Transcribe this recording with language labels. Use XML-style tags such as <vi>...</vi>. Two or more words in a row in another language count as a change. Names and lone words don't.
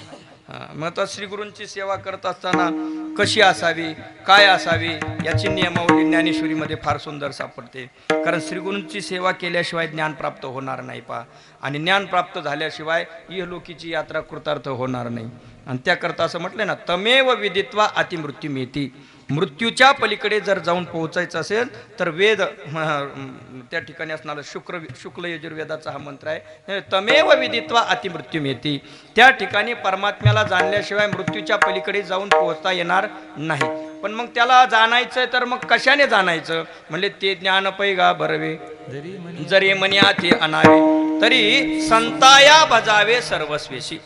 <mr>मग तर श्रीगुरूंची सेवा करत असताना कशी असावी, काय असावी, याची नियमावली ज्ञानेश्वरीमध्ये फार सुंदर सापडते. कारण श्रीगुरूंची सेवा केल्याशिवाय ज्ञान प्राप्त होणार नाही पा, आणि ज्ञान प्राप्त झाल्याशिवाय इहलोकीची यात्रा कृतार्थ होणार नाही. आणि त्याकरता असं म्हटलं ना,</mr> <sa>तमेव विदित्वा अतिमृत्यू मेती.</sa> <mr>मृत्यूच्या पलीकडे जर जाऊन पोहोचायचं असेल तर वेद त्या ठिकाणी असणारा शुक्ल यजुर्वेदाचा हा मंत्र आहे,</mr> <sa>तमेव विदित्वा अतिमृत्यू मेती.</sa> <mr>त्या ठिकाणी परमात्म्याला जाणल्याशिवाय मृत्यूच्या पलीकडे जाऊन पोहोचता येणार नाही. पण मग त्याला जाणायचं तर मग कशाने जाणायचं, म्हणजे ते ज्ञान पैगा बरवे जरी मन्या ते अनावे तरी संताया भजावे सर्वस्वेशी.</mr>